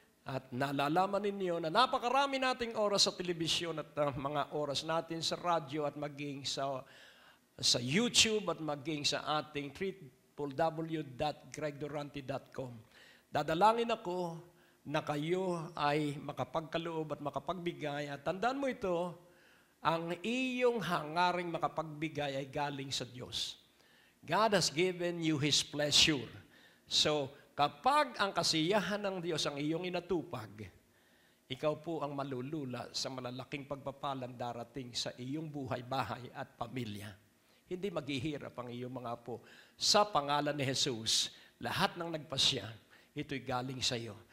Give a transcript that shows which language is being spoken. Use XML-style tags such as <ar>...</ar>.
<tl>At nalalaman ninyo na napakarami nating oras sa telebisyon at mga oras natin sa radyo at maging sa YouTube at maging sa ating www.gregdurante.com. Dadalangin ako na kayo ay makapagkaloob at makapagbigay. At tandaan mo ito, ang iyong hangaring makapagbigay ay galing sa Diyos.</tl> <en>God has given you His pleasure.</en> <tl>So, kapag ang kasiyahan ng Diyos ang iyong inatupag, ikaw po ang malulula sa malalaking pagpapalang darating sa iyong buhay, bahay at pamilya. Hindi maghihirap ang iyong mga apo. Sa pangalan ni Jesus, lahat ng nagpasya, ito'y galing sa iyo.</tl>